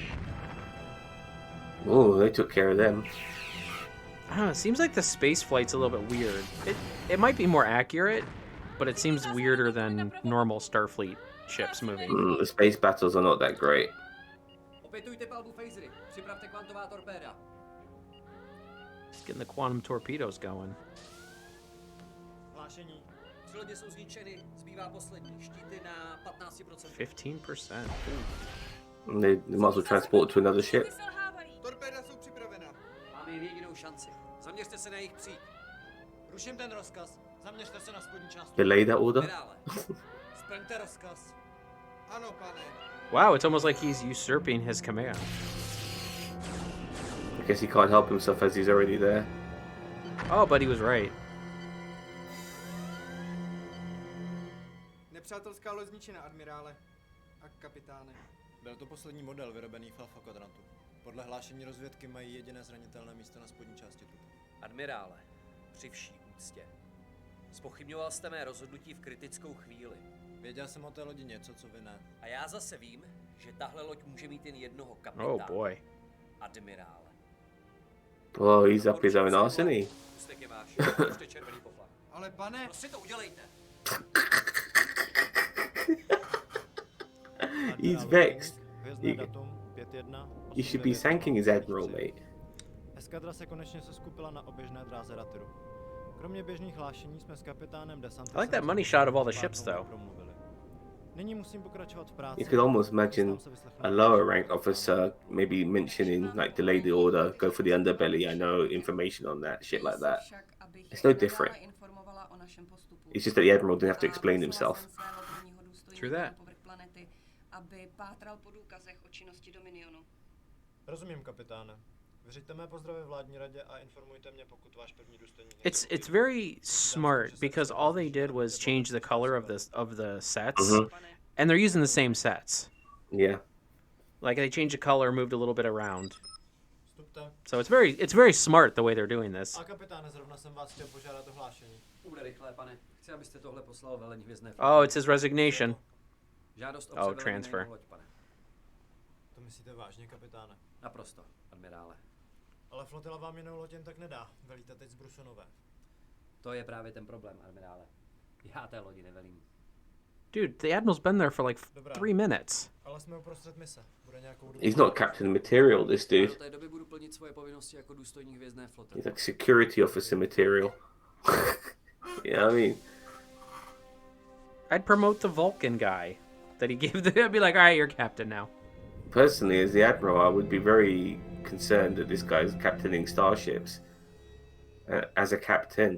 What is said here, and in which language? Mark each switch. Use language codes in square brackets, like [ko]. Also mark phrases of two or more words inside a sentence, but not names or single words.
[en] Oh, they took care of them. I don't know, it seems like the space flight's a little bit weird. It might be more accurate, but it seems weirder than normal Starfleet ships moving. The space battles are not that great. [cs] Opětujte palbu phasery. Připravte kvantová torpéda. [en] Just getting the quantum torpedoes going. [cs] Hlášení. 3 lodě jsou zničeny, zbývá poslední. Štíty na 15%. 15%. [en] They might as well transport it to another ship. [cs] Torpéda jsou připravena. Máme jen jedinou šanci. Zaměřte se na jejich příď. Ruším ten rozkaz. Zaměřte se na spodní část. [en] Delay that order. [cs] Admirále. Splňte rozkaz. Ano, pane. [en] Wow, it's almost like he's usurping his command. I guess he can't help himself as he's already there. Oh, but he was right. [cs] Nepřátelská loď zničena, admirále. A kapitáne. Byl to poslední model vyrobený v Alpha Quadrantu. Podle hlášení rozvědky mají jediné zranitelné místo na spodní části trupu. Admirále, při vší úctě. Zpochybňoval jste mé rozhodnutí v kritickou chvíli. Věděl jsem o té lodi něco, co vy ne. A já zase vím, že tahle loď může mít jen jednoho kapitána. [en] Oh boy. [cs] Admirále. [en] Oh, he's up his own arse, isn't he? [cs] Ústek je váš. Pušte červený poplach. Ale pane... Prostě to udělejte. [en] He's vexed. [cs] Hvězdné datum 5.1. [en] You should be thanking his admiral, mate. [cs] Eskadra se konečně seskupila na oběžné dráze Ratiru. Kromě běžných hlášení jsme s kapitánem Desantisem... [en] I like that money shot of all the ships, though. [cs] Nyní musím pokračovat v práci. [en] You could almost imagine a lower rank officer maybe mentioning, like, delay the order, go for the underbelly, I know information on that, shit like that. It's no different. It's just that the admiral didn't have to explain himself. True that. [cs] Aby pátral po důkazech o činnosti Dominionu. Rozumím, kapitáne. Vyřiďte mé pozdravy vládní radě a informujte mě, pokud váš první důstojník... [en] It's very smart because all they did was change the color of the sets, and they're using the same sets. Yeah. Like they changed the color, moved a little bit around. [cs] Vstupte. [en] So it's very smart the way they're doing this. [cs] A kapitáne, zrovna jsem vás chtěl požádat o hlášení. Bude rychle, pane. Chci, abyste tohle poslal velení hvězdné [en] Oh, it's his resignation. [cs] Žádost o [en] Oh, [cs] převelení [en] transfer. [cs] na jinou loď, pane. To myslíte vážně, kapitáne? Naprosto, admirále. Ale flotila vám jinou loď jen tak nedá. Velíte teď z Brusonové. To je právě ten problém, admirále. Já té lodi nevelím. [en] Dude, the admiral's been there for like 3 minutes. [cs] Ale jsme uprostřed mise. Bude nějakou dobu. [en] He's not captain material, this [cs] Já [en] dude. [cs] do té doby budu plnit svoje povinnosti jako důstojník hvězdné flotily. [en] He's like security officer material. You know what I mean? I'd promote the Vulcan guy that he gave the... I'd be like, all right, you're captain now. Personally, as the admiral, I would be very concerned that this guy's captaining starships as a captain.